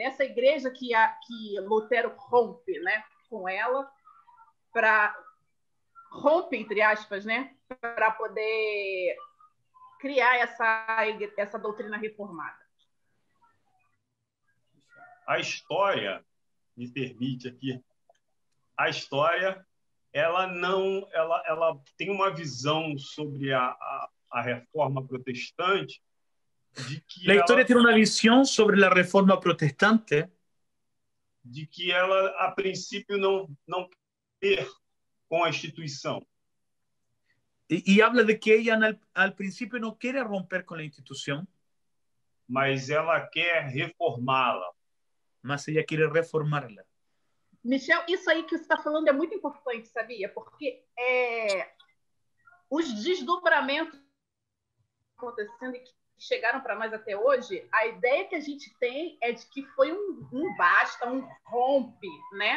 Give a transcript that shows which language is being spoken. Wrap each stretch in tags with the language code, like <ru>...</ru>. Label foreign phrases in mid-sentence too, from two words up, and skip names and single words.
<pt>Nessa igreja que Lutero rompe, né, com ela, rompe, entre aspas, né, para poder criar essa doutrina reformada. A história, me permite aqui, a história, ela tem uma visão sobre a reforma protestante de que</pt> <es>La historia tiene una visión sobre la reforma protestante</es> <pt>a princípio não ter com a instituição,</pt> <es>y habla de que ella al principio no quiere romper con la institución,</es> <pt>mas ela quer reformá-la.</pt> <es>mas ella quiere reformarla.</es> <pt>Michel, isso aí que você está falando é muito importante, sabia? Porque os desdobramentos acontecendo e que chegaram para nós até hoje, a ideia que a gente tem é de que foi um basta, um rompe, né?</pt>